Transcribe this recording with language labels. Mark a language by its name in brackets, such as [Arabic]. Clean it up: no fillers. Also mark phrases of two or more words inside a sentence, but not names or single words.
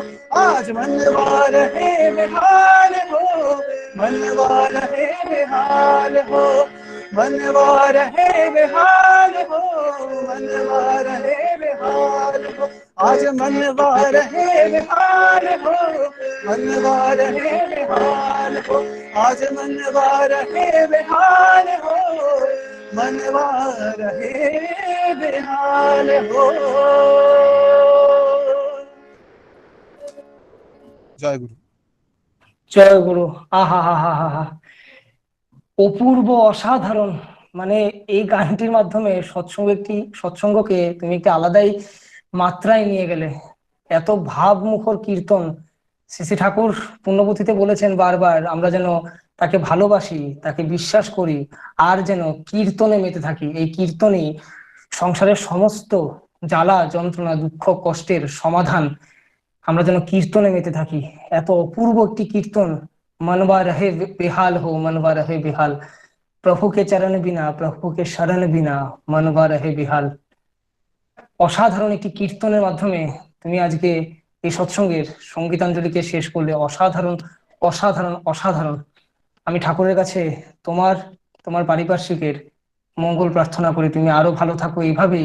[Hindi] आज मनवा रहे बेहाल हो, मनवा रहे बेहाल हो, मनवा रहे बेहाल हो, मनवा रहे बेहाल हो। आज मनवा रहे बेहाल हो, मनवा रहे बेहाल हो। आज मनवा रहे बेहाल हो, मनवा रहे बेहाल हो। [Bangla] জয় গুরু। জয় গুরু। আহা হা হা হা হা, অপূর্ব, অসাধারণ। মানে এই গানটির মাধ্যমে সৎসঙ্গকে তুমি একটি আলাদাই মাত্রায় নিয়ে গেলে। এত ভাবমুখর কীর্তন। শ্রী শ্রী ঠাকুর পুণ্যপুঁথিতে বলেছেন বারবার, আমরা যেন তাকে ভালোবাসি, তাকে বিশ্বাস করি, আর যেন কীর্তনে মেতে থাকি। এই কীর্তনই সংসারের সমস্ত জ্বালা যন্ত্রণা দুঃখ কষ্টের সমাধান। আমরা যেন কীর্তনে মেতে থাকি। এত অপূর্ব একটি কীর্তন, [Hindi] मनवा रहे बेहाल हो, मनवा रहे बेहाल। प्रभु के चरण बिना, प्रभु के शरण बिना मनवा रहे बेहाल। [Bangla] অসাধারণ একটি কীর্তনের মাধ্যমে তুমি আজকে এই সৎসঙ্গের সঙ্গীতাঞ্জলিকে শেষ করলে। অসাধারণ, অসাধারণ, অসাধারণ। আমি ঠাকুরের কাছে তোমার তোমার পারিপার্শ্বিকের মঙ্গল প্রার্থনা করি। তুমি আরো ভালো থাকো এইভাবেই।